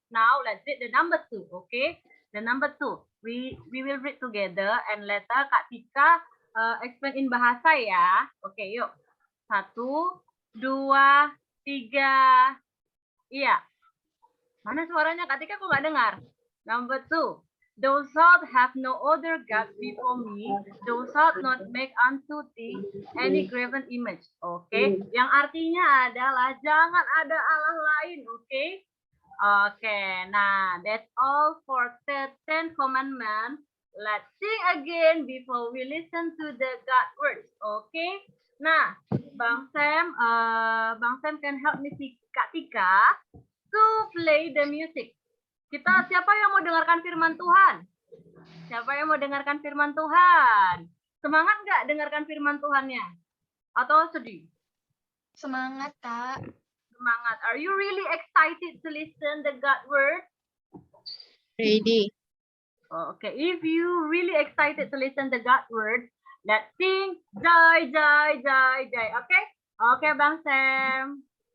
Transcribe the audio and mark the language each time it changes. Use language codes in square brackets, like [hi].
[en] Now let's read the number 2. Okay, the number 2. We will read together and later Kak Tika explain in bahasa ya. [id] Okay, yuk. 1, 2, 3. Iya. Mana suaranya Kak Tika? Kok nggak dengar? Number 2. [en] Thou shalt have no other gods before me. Thou shalt not make unto thee any graven image. [id] Oke, yang artinya adalah jangan ada Allah lain. Oke, oke. [en] Nah, that's all for the 10 commandments. Let's sing again before we listen to the God words. Oke. Nah, Bang Sam can help me Kak Tika to play the music. [id] Siapa yang mau dengarkan firman Tuhan? Siapa yang mau dengarkan firman Tuhan? Semangat nggak dengarkan firman Tuhannya? Atau sedih? Semangat, Kak. Semangat. [en] Are you really excited to listen the God word? Ready. Okay, if you really excited to listen the God word, let's sing Jai Jai Jai Jai. Okay? Okay, Bang Sam.